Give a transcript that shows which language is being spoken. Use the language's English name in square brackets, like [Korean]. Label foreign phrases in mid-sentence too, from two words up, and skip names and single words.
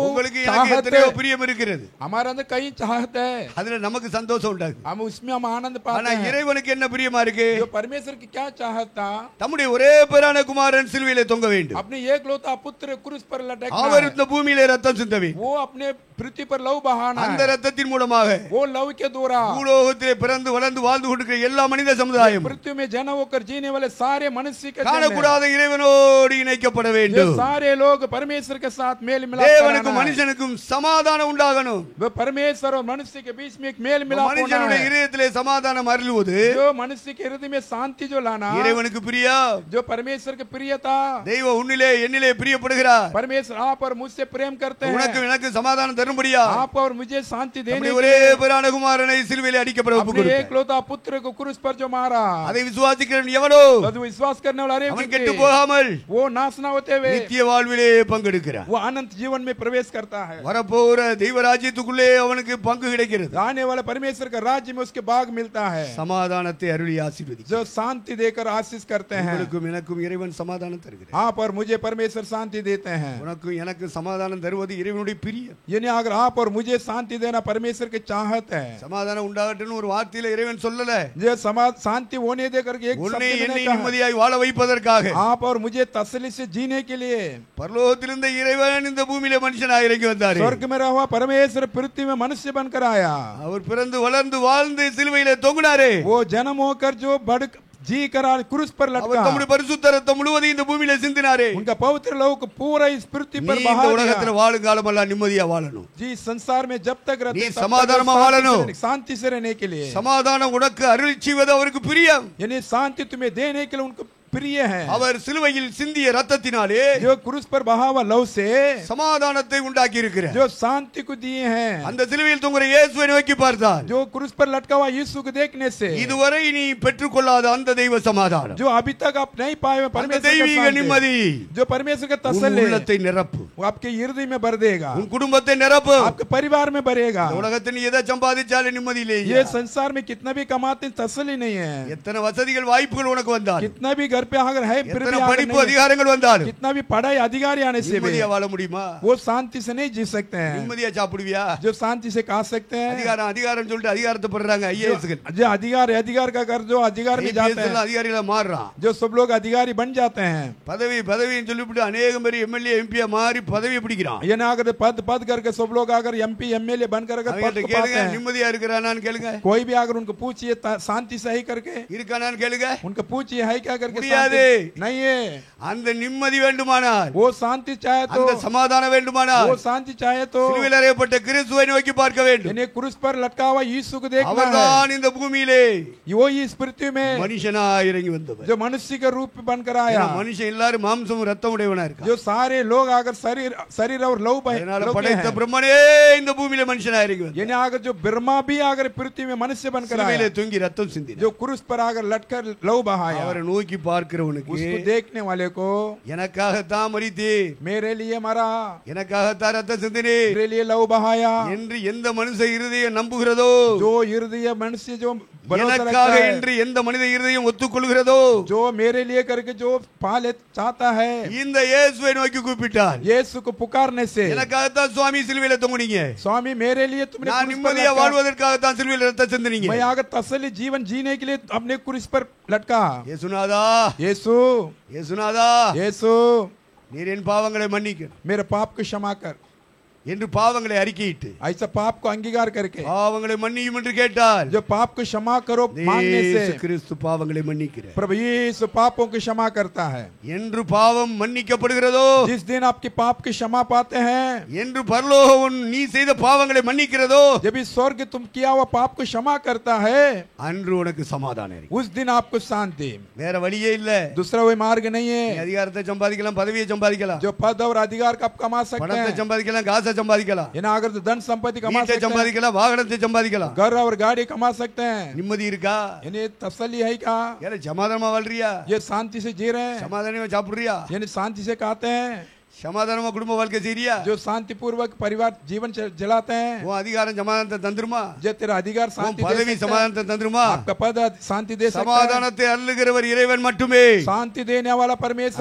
[Tamil] உங்களுக்கு எனக்கு [Hindi] चाहत [Tamil] எத்தனையோ [Hindi] है, [Tamil] பிரியம் இருக்கிறது. [Hindi] हमारे अंदर कई चाहत है, [Tamil] அதுல நமக்கு சந்தோஷம் உண்டாகுது. [Hindi] हम उसमें हम आनंद [Tamil] ஆனா [Hindi] पाते हैं. [Tamil] இறைவனுக்கு என்ன பிரியமா இருக்கு? [Hindi] जो परमेश्वर की क्या चाहत था, [Tamil] தம்முடைய ஒரே பேரான குமாரன் சிலுவையிலே தொங்க வேண்டும். [Hindi] अपने एकलौता पुत्र क्रूस पर लटकना [Tamil] அவர் [Hindi] है. [Tamil] இந்த பூமியிலே ரத்தம் சிந்த வேண்டும். [Hindi] वो अपने पृथ्वी पर लहू बहाना [Tamil] அந்த [Hindi] है. [Tamil] ரத்தத்தின் மூலமாக [Hindi] वो लहू के द्वारा [Tamil] பூலோகத்திலே பிறந்து வளர்ந்து வாழ்ந்து கொண்டிருக்கிற எல்லா மனித சமுதாயம் [Hindi] पृथ्वी में जन्म होकर जीने वाले सारे मनुष्य के जन हैं. [Tamil] காணக்கூடாத இறைவனோடு இணைக்கப்பட [Hindi] ये [Tamil] வேண்டும். [Hindi] सारे लोग परमेश्वर के साथ मेल मिलाप [Tamil] தேவனுக்கும் [Hindi] कराना है. [Tamil] மனுஷனுக்கும் சமாதானம் உண்டாகணும். [Hindi] वो परमेश्वर और मनुष्य के बीच में एक मेल मिलाप होना [Tamil] மனுஷனுடைய [Hindi] है. [Tamil] இதயத்திலே சமாதானம் அருளுவது [Hindi] जो मनुष्य के हृदय में शांति जो लाना, [Tamil] இறைவனுக்கு பிரியம். [Hindi] जो परमेश्वर के प्रियता, [Tamil] தெய்வம் உன்னிலே என்னிலே பிரியப்படுகிறார். [Hindi] परमेश्वर आप और मुझसे प्रेम करते [Tamil] உனக்கு [Hindi] हैं. [Tamil] எனக்கு சமாதானம் தரும்படியா [Hindi] आप और मुझे शांति देने [Tamil] நம்முடைய [Hindi] के [Tamil] ஒரே [Hindi] लिए [Tamil] பேரான குமாரனை சிலுவையிலே அடிக்கப்பட ஒப்புக் [Hindi] अपने [Tamil] கொடுத்தார். [Hindi] एकलौता पुत्र को क्रूस पर जो मारा, [Tamil] அதை விசுவாசிக்கிறவன் எவனோ [Hindi] तो विश्वास करने वाला हर एक [Tamil] அவன் [Hindi] व्यक्ति, [Tamil] கெட்டு போகாமல் [Hindi] वो नाश ना होते हुए [Tamil] நித்திய வாழ்விலே பங்கெடுக்கிறான். [Hindi] वो अनंत जीवन में प्रवेश करता है। [Tamil] வரப்போகிற தெய்வ ராஜ்யத்துக்குள்ளே அவனுக்கு பங்கு கிடைக்கிறது. [Hindi] आने वाले परमेश्वर का राज्य में उसके भाग मिलता है, [Tamil] சமாதானத்தை அருளி ஆசீர்வதிக்கிறார். [Hindi] जो शांति देकर आशीष करते हैं। [Tamil] உங்களுக்கும் எனக்கும் இறைவன் சமாதானம் தருகிறார். [Hindi] आप और मुझे परमेश्वर शांति देते हैं। [Tamil] உனக்கும் எனக்கு சமாதானம் தருவது இறைவனுடைய பிரியம். [Hindi] यानी अगर आप और मुझे शांति देना परमेश्वर की चाहत है। [Tamil] சமாதானம் உண்டாகட்டும்னு ஒரு வார்த்தையில இறைவன் சொல்லல. [Hindi] जो शांति होने देकर एक शब्द [Tamil] உன்னை [Hindi] में [Tamil] என்னை [Hindi] कहा, [Tamil] நிம்மதியாய் வாழ வைப்பதற்காக [Hindi] आप और मुझे तसल्ली से जीने के लिए [Tamil] பரலோகத்திலிருந்த இறைவன் இந்த பூமியில மனுஷனாய் இறங்கி வந்தார். [Hindi] स्वर्ग में रहा हुआ परमेश्वर पृथ्वी में मनुष्य बनकर आया। [Tamil] அவர் பிறந்து வளர்ந்து வாழ்ந்து சிலுவையிலே தொங்கினாரே. [Hindi] वो जन्म होकर जो बढ़ जी करा क्रूस पर [Tamil] அவர் [Hindi] लटका, [Tamil] தம்முடைய பரிசுத்த ரத்தம் முழுவதையும் இந்த பூமியில சிந்தினாரே. [Hindi] उनका पवित्र लहू को पूरा इस पृथ्वी पर [Tamil] நீ [Hindi] बहा [Tamil] இந்த [Hindi] दिया। [Tamil] உலகத்துல வாழும் காலமெல்லாம் நிம்மதியா வாழணும். [Hindi] जी संसार में जब तक रहते [Tamil] நீ [Hindi] हैं, तब तक [Tamil] சமாதானமா வாழணும். [Hindi] शांति से रहने के लिए, [Tamil] சமாதானம் உனக்கு அருள் செய்வது அவருக்கு பிரியம். [Hindi] यानी शांति तुम्हें देने के लिए उनको प्रिय है। [Tamil] அவர் சிலுவையில் சிந்திய ரத்தத்தினாலே [Hindi] जो क्रूस पर बहा हुआ लहू से [Tamil] சமாதானத்தை உண்டாக்கி இருக்கிறார். [Hindi] जो शांति को दिए हैं, [Tamil] அந்த சிலுவையில் தொங்குற இயேசுவை நோக்கி பார்த்தார். [Hindi] जो क्रूस पर लटका हुआ यीशु को देखने से [Tamil] இதுவரை நீ பெற்றுக்கொள்ளாத அந்த தெய்வ சமாதானம், [Hindi] जो अभी तक आप नहीं पाए हुए [Tamil] அந்த [Hindi] परमेश्वर [Tamil] தெய்வீக [Hindi] का [Tamil] நிம்மதி [Hindi] शांति, जो परमेश्वर का [Tamil] உன் [Hindi] तसल्ली [Tamil] உள்ளத்தை நிரப்பு. [Hindi] वो आपके हृदय में भर देगा, [Tamil] உன் குடும்பத்தை நிரப்பு. [Hindi] आपके परिवार में भरेगा। [Tamil] இந்த உலகத்தில் நீ எதை சம்பாதிச்சாலும் நிம்மதி இல்லை. [Hindi] ये संसार में कितना भी कमाते हैं, तसल्ली नहीं है। [Tamil] எத்தனை வசதிகள் வாய்ப்புகள் உனக்கு வந்தாலும், [Hindi] कितना भी घर पे अगर है फिर भी [Tamil] எத்தனை [Hindi] अगर [Tamil] படிப்பு [Hindi] नहीं है, [Tamil] அதிகாரங்கள் வந்தாலும் [Hindi] कितना भी पढ़ाई अधिकारी आने से भी [Tamil] நிம்மதியா வாழ முடியுமா? [Hindi] वो शांति से नहीं जी सकते हैं। [Tamil] நிம்மதியா சாப்பிடுவியா? [Hindi] जो शांति से खा सकते हैं, [Tamil] அதிகாரம் அதிகாரம் சொல்லிட்டு அதிகாரத்தை பண்றாங்க ஐஏஎஸ்கள். [Hindi] जो अधिकार का कर जो अधिकार में जाते हैं, [Tamil] அதிகாரிகளா மாறுறான். [Hindi] जो सब लोग अधिकारी बन जाते हैं। [Tamil] பதவின்னு சொல்லிவிட்டு அநேகம் பேர் எம்எல்ஏ எம்பியா மாறி பதவி பிடிக்கிறான். [Hindi] ये ना अगर पद करके सब लोग अगर एमपी एमएलए बनकर अगर पद [Tamil] அவங்கள்ட்ட [Hindi] को पाते [Tamil] கேளுங்க, [Hindi] हैं, [Tamil] நிம்மதியா இருக்கிறானான்னு கேளுங்க. [Hindi] कोई भी अगर उनको पूछिए शांति से ही करके, [Tamil] இருக்கானான்னு கேளுங்க. [Hindi] उनको पूछिए है क्या करके, [Tamil] முடியாது. [Hindi] शांति नहीं है। [Tamil] அந்த நிம்மதி வேண்டுமானால், [Hindi] वो शांति चाहे तो, [Tamil] அந்த சமாதானம் வேண்டுமானால் [Hindi] वो शांति चाहे तो [Tamil] சிலுவையில் அறையப்பட்ட கிறிஸ்துவை நோக்கி பார்க்க வேண்டும். [Hindi] यानी क्रूस पर लटका हुआ यीशु को देखना है। [Tamil] அவர்தான் இந்த பூமியிலே [Hindi] वो इस पृथ्वी में [Tamil] மனுஷனாய் இறங்கி வந்தவர். [Hindi] जो मनुष्य के रूप में बनकर आया, [Tamil] மனுஷன் எல்லாரும் மாம்சம் ரத்தம் உடையவனா இருக்கான். [Hindi] जो सारे लोग अगर शरीर और लहू [Tamil] அதனால [Hindi] लहू के [Tamil] படைத்த [Hindi] हैं। [Tamil] பிரம்மனே இந்த பூமியில மனுஷனாய் இறங்கி வந்தார். [Hindi] यानी अगर जो ब्रह्मा भी अगर पृथ्वी में मनुष्य बनकर [Tamil] சிலுவையிலே [Hindi] आया, [Tamil] தொங்கி ரத்தம் சிந்தினார். [Hindi] जो क्रूस पर अगर लटकर लहू बहाया, [Tamil] அவரை நோக்கி பார்க்கிறவனுக்கு [Hindi] उसको देखने वाले को [Tamil] எனக்காகத்தான் மரித்தீர், [Hindi] मेरे लिए मरा, [Tamil] எனக்காகத்தான் ரத்தம் சிந்தினீர் [Hindi] मेरे लिए लहू बहाया, [Tamil] என்று எந்த மனுஷ இருதயம் நம்புகிறதோ, [Hindi] जो हृदय मनुष्य जो भरोसा रखता [Tamil] எனக்காக [Hindi] है, [Tamil] என்று எந்த மனித இருதயம் ஒத்துக்கொள்கிறதோ, [Hindi] जो मेरे लिए करके जो पाले चाहता है, [Tamil] இந்த இயேசுவை நோக்கி கூப்பிட்டார். [Hindi] यीशु को पुकारने से, [Tamil] எனக்காகத்தான் சுவாமி சிலுவையில தொங்குனீங்க, [Hindi] स्वामी मेरे लिए तुमने [Tamil] நான் [Hindi] क्रूस पर [Tamil] நிம்மதியா [Hindi] लटका, [Tamil] வாழ்வதற்காகத்தான் சிலுவையில ரத்தம் சிந்தினீங்க. [Hindi] मैं आगे तसल्ली जीवन जीने के लिए अपने क्रूस पर लटका। [Tamil] இயேசுநாதா, [Hindi] यीशु [Tamil] இயேசுநாதா, [Hindi] यीशु [Tamil] நீர் என் பாவங்களை மன்னிக்கணும் [Hindi] मेरे पाप को क्षमा कर, [Tamil] என்று பாவங்களை அறிக்கையிட்டு [Hindi] ऐसा पाप को अंगीकार करके, [Tamil] பாவங்களை மன்னியும் என்று கேட்டால், [Hindi] जो पाप को क्षमा करो मांगने [Tamil] இயேசு [Hindi] से [Tamil] கிறிஸ்து பாவங்களை மன்னிக்கிறார். [Hindi] प्रभु यीशु पापों की क्षमा करता है। [Tamil] என்று பாவம் மன்னிக்கப்படுகிறதோ, [Hindi] जिस दिन आपके पाप की क्षमा पाते हैं, [Tamil] என்று பரலோகம் நீ செய்த பாவங்களை மன்னிக்கிறதோ, [Hindi] जब इस स्वर्ग तुम किया हुआ पाप को क्षमा करता है, [Tamil] அன்று உனக்கு சமாதானம் இருக்கு. [Hindi] उस दिन आपको शांति, [Tamil] வேற வழியே இல்ல. [Hindi] दूसरा कोई मार्ग नहीं [Tamil] நீ [Hindi] है। [Tamil] அதிகாரத்தை சம்பாதிக்கலாம், பதவியை சம்பாதிக்கலாம், [Hindi] जो पद और अधिकार का आप कमा सकते [Tamil] பணத்தை [Hindi] हैं, [Tamil] சம்பாதிக்கலாம், காசை சம்பாதிக்கலாம், [Hindi] इन्हें अगर तो धन संपत्ति कमा [Tamil] வீட்டை [Hindi] सकते हैं, [Tamil] சம்பாதிக்கலாம், வாகனத்தை சம்பாதிக்கலாம். [Hindi] घर और गाड़ी कमा सकते हैं, [Tamil] நிம்மதி இருக்கா? [Hindi] इन्हें तसल्ली है क्या? [Tamil] ஏல சமாதானமா வாழ்றியா? [Hindi] ये शांति से जी रहे हैं, [Tamil] சமாதானமா சாப்பிடுறியா? [Hindi] यानी शांति से खाते हैं, [Tamil] சமாதானமா குடும்ப வாழ்க்கை செய்றியா? [Hindi] जो शांति पूर्वक परिवार जीवन जलाते हैं, [Tamil] உன் அதிகாரம் சமாதானத்தை தந்துருமா? [Hindi] जो तेरा अधिकार [Tamil] உன் [Hindi] शांति दे [Tamil] பதவி [Hindi] सकता है, [Tamil] சமாதானத்தை தந்துருமா? [Hindi] आपका पद शांति दे सकता है। [Tamil] சமாதானத்தை அருளுகிறவர் இறைவன் மட்டுமே. [Hindi] शांति देने वाला परमेश्वर